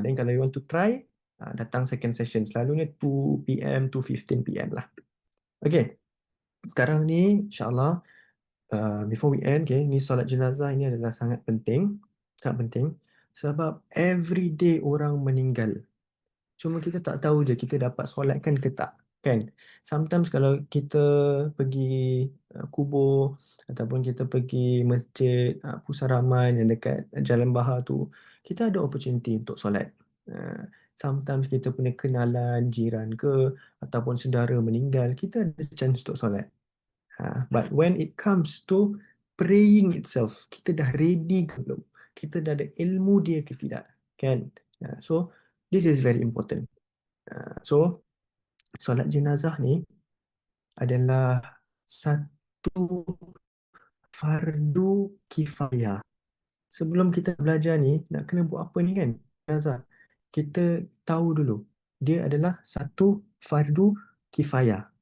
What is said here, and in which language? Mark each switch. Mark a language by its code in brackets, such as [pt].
[en] Then [ms] kalau [en] you want to try, [ms] datang [en] second session. [ms] Selalunya 2 PM to 15 PM lah. Okay. Sekarang ni, insyaAllah, [en] before we end, [ms] okay, ni solat jenazah ini adalah sangat penting. Sangat penting. Sebab [en] every day [ms] orang meninggal. Cuma kita tak tahu je kita dapat solatkan ke tak. Kan? Sometimes kalau kita pergi kubur ataupun kita pergi masjid Pusaraman yang dekat Jalan Bahar tu, kita ada opportunity untuk solat. Sometimes kita punya kenalan jiran ke ataupun saudara meninggal, kita ada chance untuk solat. [en] But when it comes to praying itself, [ms] kita dah ready ke belum? Kita dah ada ilmu dia ke tidak? Kan? [en] So, this is very important. [ms] So, solat jenazah ni adalah satu fardu kifayah. Sebelum kita belajar ni, nak kena buat apa ni kan? Jenazah. Kita tahu dulu, dia adalah satu fardu kifayah.